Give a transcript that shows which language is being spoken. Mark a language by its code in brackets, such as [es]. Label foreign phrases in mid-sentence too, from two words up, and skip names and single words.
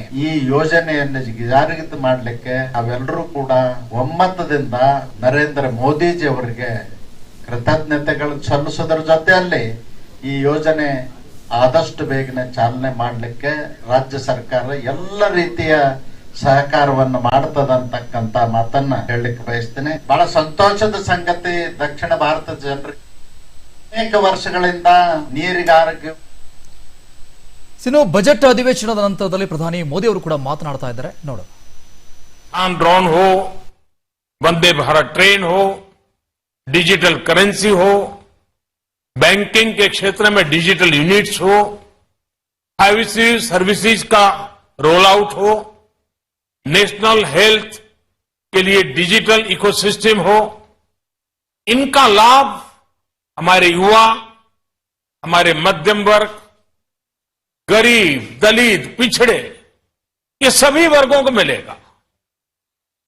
[kn] ಈ ಯೋಜನೆಯನ್ನು ಜಾರಿಗೆ ಮಾಡಲಿಕ್ಕೆ ನಾವೆಲ್ಲರೂ ಕೂಡ ಒಮ್ಮತದಿಂದ ನರೇಂದ್ರ ಮೋದಿಜಿ ಅವರಿಗೆ ಕೃತಜ್ಞತೆಗಳು ಸಲ್ಲಿಸೋದ್ರ ಜೊತೆಯಲ್ಲಿ ಈ ಯೋಜನೆ ಆದಷ್ಟು ಬೇಗನೆ ಚಾಲನೆ ಮಾಡಲಿಕ್ಕೆ ರಾಜ್ಯ ಸರ್ಕಾರ ಎಲ್ಲ ರೀತಿಯ ಸಹಕಾರವನ್ನು ಮಾಡ್ತದಂತಕ್ಕಂತ ಮಾತನ್ನ ಹೇಳಲಿಕ್ಕೆ ಬಯಸ್ತೇನೆ. ಬಹಳ ಸಂತೋಷದ ಸಂಗತಿ ದಕ್ಷಿಣ ಭಾರತದ ಜನರಿಗೆ ಅನೇಕ ವರ್ಷಗಳಿಂದ ನೀರಿಗಾರಿಕೆ. ಬಜೆಟ್ ಅಧಿವೇಶನದ ನಂತರದಲ್ಲಿ ಪ್ರಧಾನಿ ಮೋದಿ ಅವರು ಕೂಡ ಮಾತನಾಡ್ತಾ ಇದ್ದಾರೆ. ನೋಡು, [hi] ड्रोन हो, वंदे भारत ट्रेन हो, [en] digital currency [hi] हो, बैंकिंग के क्षेत्र में [en] digital units [hi] हो, [en] 5G services [hi] का [en] roll out [hi] हो, [en] national health [hi] के लिए [en] digital ecosystem [hi] हो, इनका लाभ हमारे युवा, हमारे मध्यम वर्ग, गरीब, दलित, पिछड़े, ये सभी वर्गों को मिलेगा.